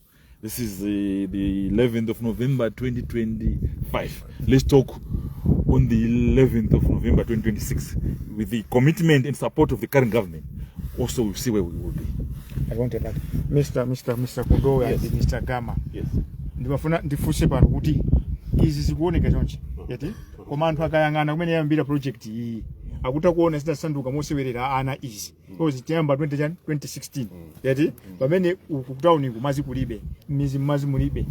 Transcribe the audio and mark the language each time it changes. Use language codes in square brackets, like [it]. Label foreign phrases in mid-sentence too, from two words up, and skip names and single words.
[en] This is the 11th of November 2025. Let's talk on the 11th of November 2026, with the commitment and support of the current government, also we'll see where we will be. I wanted that. Mr. Kondo and Mr. Gama. Yes. [ny] Ndibafuna ndifuse pano kuti izi zikuoneka chonchi. Yati koma anthu akayang'ana kumene yambira project iyi akutakuona zitasanduka mosewerera ana izi. Because tiyamba 2016. Yati pamene ukutauni kumazi kulibe, mizi mazi mulibe.